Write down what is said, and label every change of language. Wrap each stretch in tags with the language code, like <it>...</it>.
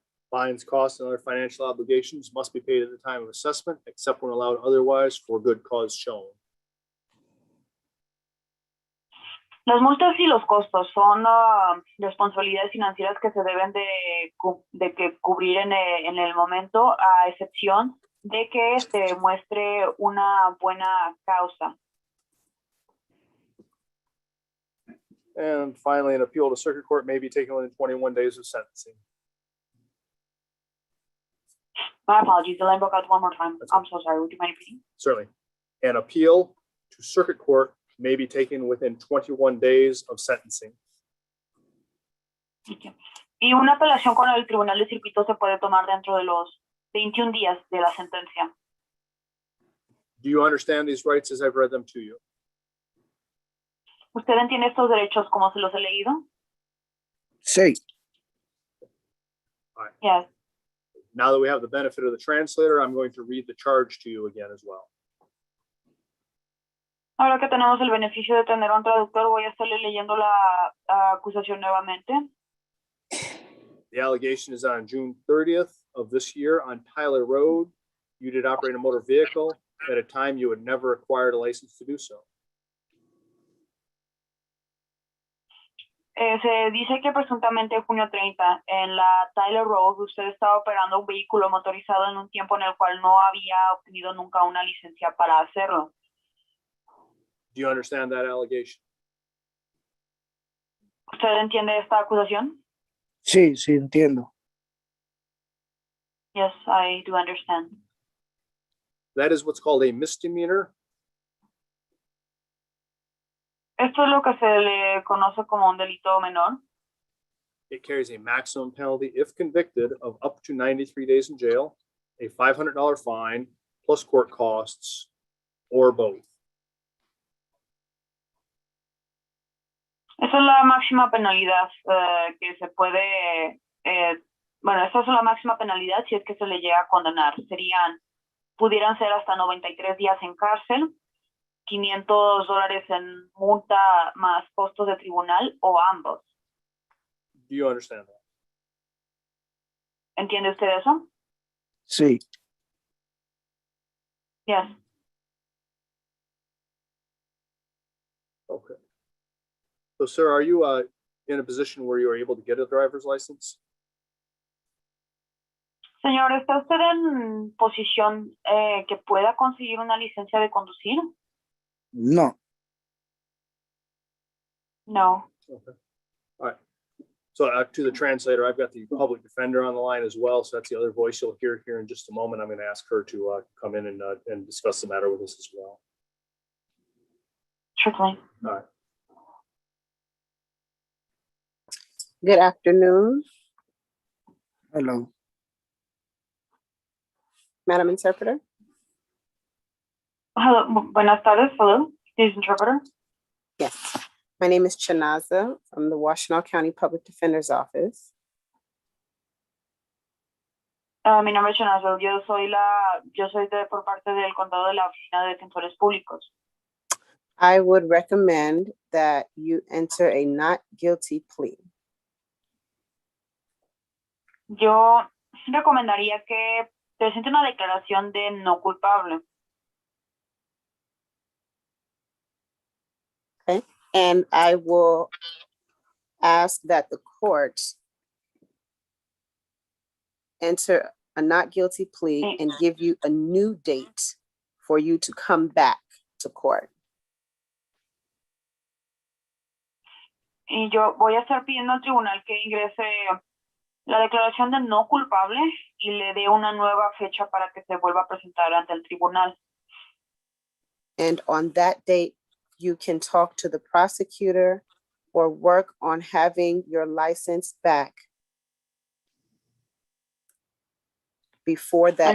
<en>Fines, costs, and other financial obligations must be paid at the time of assessment, except when allowed otherwise for good cause shown.</en> <es>Las multas y los costos son responsabilidades financieras que se deben de cubrir en el momento, a excepción de que se muestre una buena causa.</es> <en>And finally, an appeal to circuit court may be taken within 21 days of sentencing. My apologies, the line broke out one more time. That's I'm so sorry. Would you mind repeating? Certainly. An appeal to circuit court may be taken within 21 days of sentencing. Okay.</en> <es>Y una apelación con el Tribunal de Circuito se puede tomar dentro de los 21 días de la sentencia.</es> <en>Do you understand these rights as I've read them to you?</en> <es>¿Usted entiende estos derechos como se los he leído? Sí.</es> <en>Yes. Now that we have the benefit of the translator, I'm going to read the charge to you again as well.</en> <es>Ahora que tenemos el beneficio de tener un traductor, voy a estarle leyendo la acusación nuevamente.</es> <en>The allegation is on June 30th of this year on Tyler Road. You did operate a motor vehicle at a time you had never acquired a license to do so.</en> <es>Se dice que presuntamente junio 30 en la Tyler Road usted estaba operando un vehículo motorizado en un tiempo en el cual no había obtenido nunca una licencia para hacerlo.</es> <en>Do you understand that allegation?</en> <es>¿Usted entiende esta acusación? Sí, sí, entiendo.</es> <en>Yes, I do understand. That is what's called a misdemeanor.</en> <es>Esto es lo que se le conoce como un delito menor.</es> <en>It carries a maximum penalty, if convicted, of up to 93 days in jail, a $500 fine, plus court costs, or both.</en> <es>Esa es la máxima penalidad que se puede, bueno, esa es la máxima penalidad si es que se le llega a condenar. Pudieran ser hasta 93 días en cárcel, $500 en multa más costos de tribunal o ambos.</es> <en>Do you understand that?</en> <es>¿Entiende usted eso? Sí.</es> <en>Yes. Okay. So, sir, are you in a position where you are able to get a driver's license?</en> <es>Señor, ¿está usted en posición que pueda conseguir una licencia de conducir? No.</es> <en>No. Okay. All right. So to the translator, I've got the public defender on the line as well. So that's the other voice you'll hear here in just a moment. I'm going to ask her to come in and discuss the matter with us as well. Certainly. All right. Good afternoon, Hello. Madam Interpreter. Hello.</en> <es>Buenas tardes.</es> <en>Hello. This is interpreter. Yes, my name is Chanaza from the Washtenaw County Public Defender's Office.</en> <es>Mi nombre es Chanazo. Yo soy por parte del condado de la Oficina de Defensores Públicos.</es> <en>I would recommend that you enter a not guilty plea.</en> <es>Yo recomendaría que presente una declaración de no culpable.</es> <en>Okay, and I will ask that the court enter a not guilty plea and give you a new date for you to come back to court.</en> <es>Y yo voy a estar pidiendo al tribunal que ingrese la declaración de no culpable y le dé una nueva fecha para que se vuelva a presentar ante el tribunal.</es> <en>And on that date, you can talk to the prosecutor or work on having your license back before that</en>